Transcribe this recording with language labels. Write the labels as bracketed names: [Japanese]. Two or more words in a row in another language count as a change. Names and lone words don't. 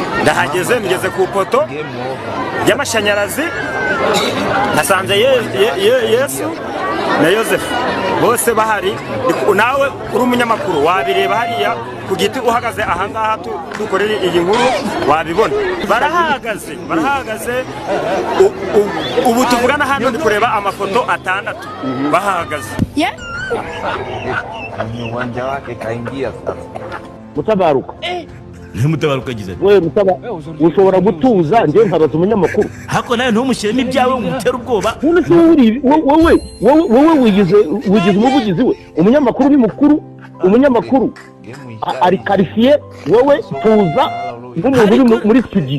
[Kinyarwanda] Ndahageze ngeze ku ipoto y'amashanyarazi nasanze Yesu na Yosefu bose bahari. Nawe uri umunyamakuru wabireba hariya ku giti uhagaze ahangaha dukorera iyi nkuru wabibona. Barahagaze ubu tuvugana hano ndi kureba amafoto 6 bahagaze. [Swahili] Uwanja wake kaingia sasa. [Kinyarwanda] Mutabaruka. Mutabaruka gize. Wewe ushobora gutuza nje nkabaza umunyamakuru. Hako nayo ntumushyiremo ibyawe umutera ubwoba. Wowe wigize umuvugizi we. Umunyamakuru ni mukuru. Umunyamakuru ari qualifié wowe tuza nk'umuntu uri muri studio.